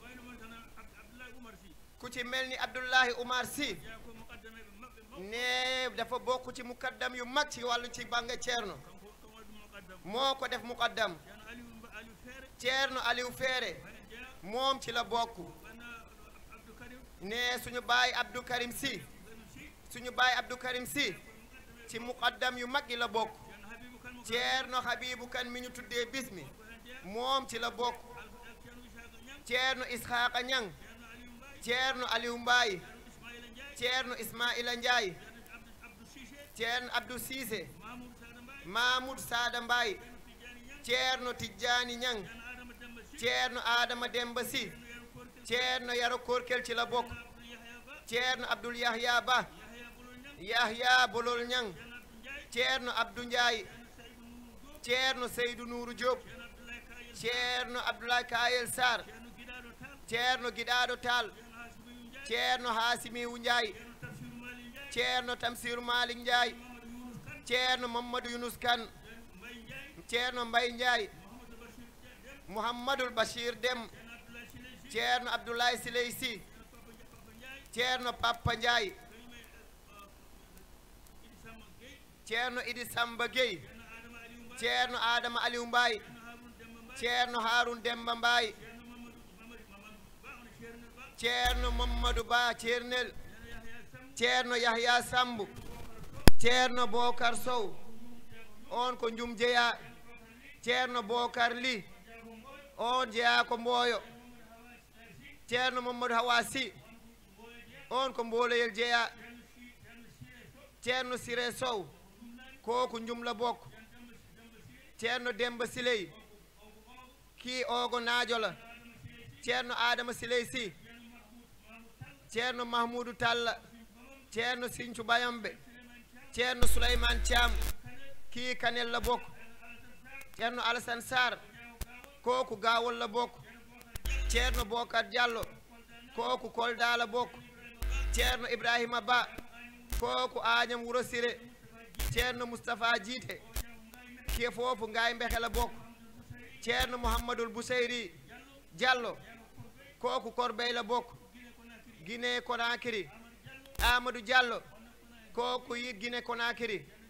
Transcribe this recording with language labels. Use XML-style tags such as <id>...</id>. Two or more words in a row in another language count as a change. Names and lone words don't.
<wo>ku ci mel ni Abdullahi Umar Sy ne dafa bokk ci muqaddam yu mag ci wàllu ci bànga Ceerno moo ko def muqaddam Ceerno Aliou Feere moom ci la bokk ne suñu baay Abdou Karim Sy ci muqaddam yu mag yi la bokk Ceerno Habibu Kan mi ñu tuddee bis mi moom ci la bokk Ceerno Isxaaqa Ñang Ceerno Aliou Mbaye Ceerno Ismaila Ndiaye Ceerno Abdou Cissé Mahmoud Sada Mbaye Ceerno Tijjani Ñang Ceerno Adama Demba Sy Ceerno Yaro Korkel ci la bokk Ceerno Abdoul Yahya Ba Yahya Bolol Ñang Ceerno Abdou Ndiaye Ceerno Seydou Nourou Diop Ceerno Abdoulaye Kayel Sarr Ceerno Giɗaɗo Tall Ceerno Hasimiwu Ndiaye Ceerno Tamsir Malik Ndiaye Ceerno Mamadou Yunus Kane Ceerno Mbay Ndiaye Mouhamadoul Bachir Dem Ceerno Abdoulaye Siley Sy Ceerno Papa Ndiaye Ceerno Idi Samba Gueye Ceerno Adama Aliou Mbaye Ceerno Haroun Demba Mbaye Ceerno Mamadou Ba Ceernel Ceerno Yahya Sambu Ceerno Bokar Sow on ko Njum Jeya Ceerno Bokar Ly on jeya ko Mboyo Ceerno Mamadou Hawa Sy on ko Mboloyel jeya Ceerno Siré Sow kooku Njum la bokk Ceerno Demba Siley kii ogo naajo la Ceerno Adama Siley Sy Ceerno Mahmoudou Talla Ceerno Sinthiou Bayambe Ceerno Souleymane Thiam kii Kanel la bokk Ceerno Alassane Sarr kooku Gawol la bokk Ceerno Bokar Diallo kooku Kolda la bokk Ceerno Ibrahima Ba kooku Agnam Wuro Siré Ceerno Moustapha Jiite kii foofu Ngaye Mbexe la bokk Ceerno Mouhamadoul Bousayri Diallo kooku Korbey la bokk Guinée Conakry Amadou Diallo kooku yi Guinée Conakry</wo>